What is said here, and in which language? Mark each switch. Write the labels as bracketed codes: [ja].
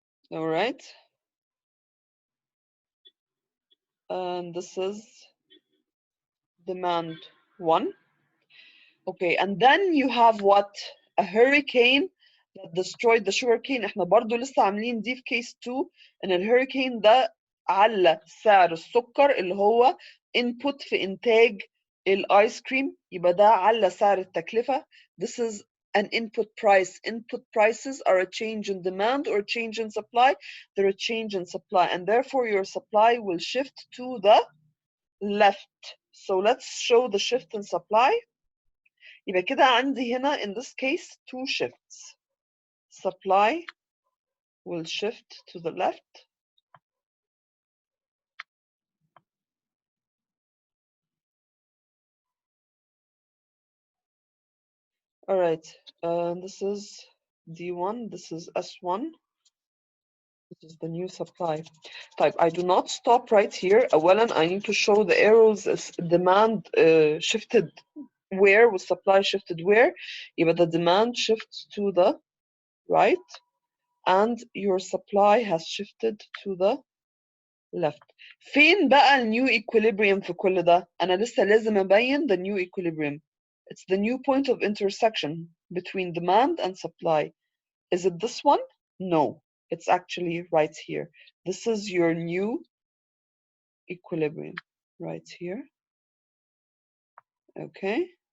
[en] All right. And this is demand 1. Okay, and then you have what? A hurricane that destroyed the sugarcane. [ar] احنا برضو لسه عاملين دي في case 2 ان الهurricane ده علّى سعر السكر اللي هو input في انتاج الايس كريم، يبقى ده علّى سعر التكلفة. [en] This is an input price. Input prices are a change in demand or change in supply. They're a change in supply, and therefore your supply will shift to the left. So let's show the shift in supply. [ar] يبقى كده عندي هنا [en] in this case 2 shifts. Supply will shift to the left. All right, this is D1, this is S1. This is the new supply. Type. I do not stop right here. أولا, I need to show the arrows as demand shifted where, with supply shifted where. يبقى the demand shifts to the right, and your supply has shifted to the left. [ar] فين بقى النيو equilibrium في كل ده؟ أنا لسه لازم أبين [en] the new equilibrium. It's the new point of intersection between demand and supply. Is it this one? No, it's actually right here. This is your new equilibrium right here. Okay.